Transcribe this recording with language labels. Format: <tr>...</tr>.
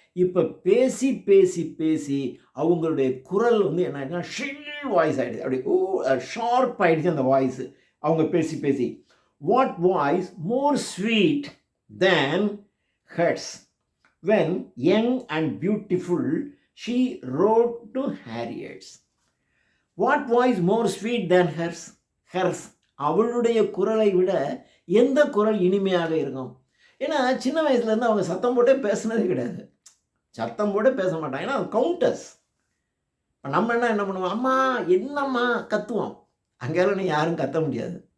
<ta>இப்போ பேசி பேசி பேசி அவங்களுடைய குரல் வந்து என்ன</ta> <en>shrill voice</en> <ta>ஆகிடுது. அப்படி ஷார்ப் ஆகிடுச்சு அந்த வாய்ஸு. அவங்க பேசி பேசி,</ta> <en>What voice more sweet than hers when young and beautiful she wrote to Harriet's. What voice more sweet than hers? Hers.</en> <ta>அவளுடைய குரலை விட எந்த குரல் இனிமையாக இருக்கும்? ஏன்னா சின்ன வயசுலேருந்து அவங்க சத்தம் போட்டே பேசுனதே கிடையாது. சத்தம் போட்டே பேச மாட்டாங்க. ஏன்னா கவுண்டஸ். நம்ம என்ன பண்ணுவோம், அம்மா என்னம்மா கத்துவோம். அங்கெல்லாம் நீங்கள் யாரும் கத்த முடியாது.</ta>